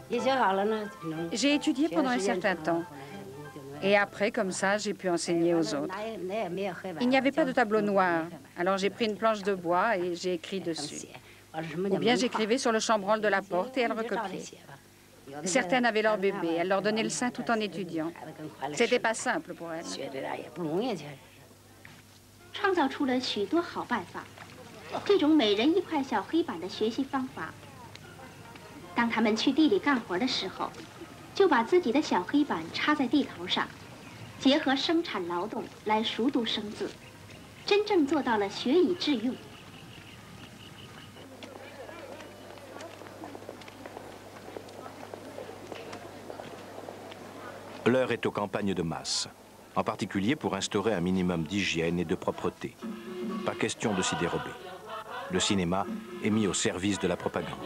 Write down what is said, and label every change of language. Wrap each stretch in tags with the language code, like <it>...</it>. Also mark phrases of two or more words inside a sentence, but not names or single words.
<fr>J'ai étudié pendant un certain temps. Et après, comme ça, j'ai pu enseigner aux autres. Il n'y avait pas de tableau noir, alors j'ai pris une planche de bois et j'ai écrit dessus. Ou bien j'écrivais sur le chambranle de la porte et elles recopiaient. Certaines avaient leur bébé, elles leur donnaient le sein tout en étudiant. C'était pas simple pour elles.</fr> <zh>创造出了许多好办法，这种每人一块小黑板的学习方法。当他们去地里干活的时候，就把自己的小黑板插在地头上，结合生产劳动来熟读生字，真正做到了学以致用。</zh> <fr>L'heure est aux campagnes de masse, en particulier pour instaurer un minimum d'hygiène et de propreté. Pas question de s'y dérober. Le cinéma est mis au service de la propagande.</fr>